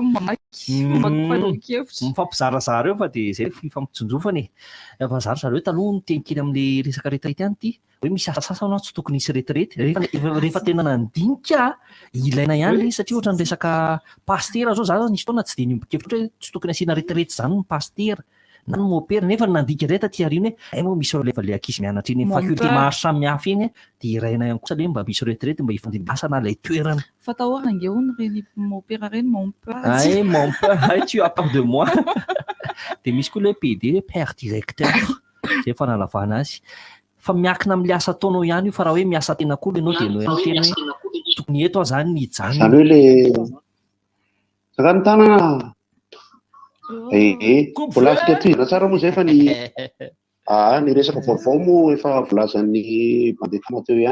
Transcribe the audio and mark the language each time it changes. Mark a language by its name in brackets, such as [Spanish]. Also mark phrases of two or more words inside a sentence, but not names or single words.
[Malagasy] mifampizarazara eo fa dia zay fifampitsonjofany fa zary zareo taloha nitenikely amin'ilay resaka retraity ihany ity hoe misy asasasana tsy tokony hisy retraity rehefa tena nandinika ilaina ihany le izy satria ohatra ny resaka pastera zao zany nisy fotoana tsy dia nimbokevitra hoe tsy tokony asiana retraity zany ny pastera na ny mopera nefa nandinika indray taty ariana hoe ay moa misy rehefa le ankizy mianatra iny faculté maro samihafa iny dia iraina ihany kosa le mba misy retraity mba hifandimbiasana ilay toerana. Fatahorana angehoana reny mopera reny [French] mon père. Ay mon père, tu as peur de moi. [Malagasy] Dia misy koa le PD [French] père directeur [Malagasy] zay fanalavana azy. Fa miakina amin'ilay asa ataonao ihany io fa raha hoe miasa tena koa ianao dia ianao tena hoe tokony eto zany ny hijanona. Zany hoe le sakany tanana volasika tohizana tsara moa zay fa ny resaka vaovao moa efa volazan'ny mandeha tamateo ihany.